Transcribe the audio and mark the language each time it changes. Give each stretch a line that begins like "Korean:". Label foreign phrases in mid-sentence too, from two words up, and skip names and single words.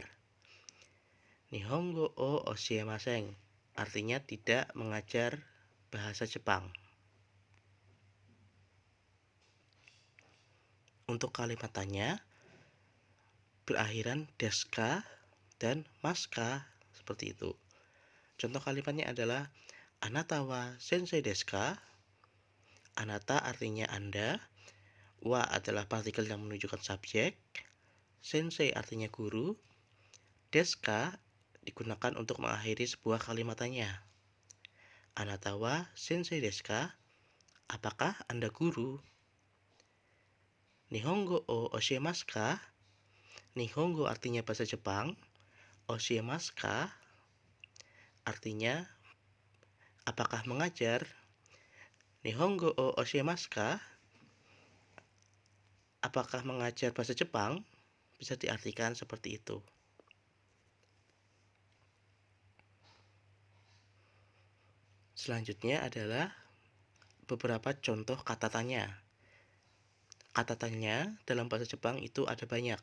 Japanese: 日本語を教えません
Indonesian: artinya tidak mengajar bahasa Jepang. Untuk kalimat tanya berakhiran deska dan maska seperti itu. Contoh kalimatnya adalah
Japanese: あなたは先生ですか?
Indonesian: Anata artinya Anda, wa adalah partikel yang menunjukkan subjek, sensei artinya guru,
Japanese: ですか
Indonesian: digunakan untuk mengakhiri sebuah kalimat tanya.
Japanese: あなたは先生ですか?
Indonesian: Apakah Anda guru?
Japanese: 日本語を教えますか?
Indonesian: Nihongo artinya bahasa Jepang,
Japanese: 教えますか
Indonesian: artinya apakah mengajar?
Japanese: 日本語を教えますか?
Indonesian: Apakah mengajar bahasa Jepang? Bisa diartikan seperti itu. Selanjutnya adalah beberapa contoh kata tanya. Kata tanya dalam bahasa Jepang itu ada banyak.